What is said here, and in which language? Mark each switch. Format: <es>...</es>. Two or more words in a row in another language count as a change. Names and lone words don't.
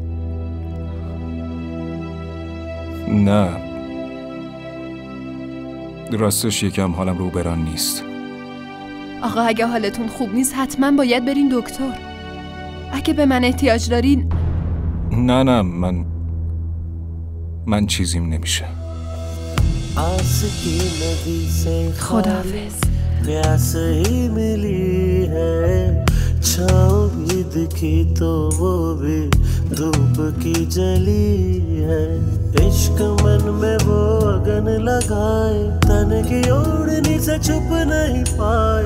<fa>نه راستش یکم حالم رو بران نیست. آقا اگه حالتون خوب نیست حتما باید برین دکتر. اگه به من احتیاج دارین. نه من چیزیم نمیشه. خداحافظ.</fa> <hi>प्यास ही मिली है, छाँव भी दिखी तो वो भी धूप की जली है। इश्क मन में वो अगन लगाए, तन की ओढ़नी से छुप नहीं पाए।</hi>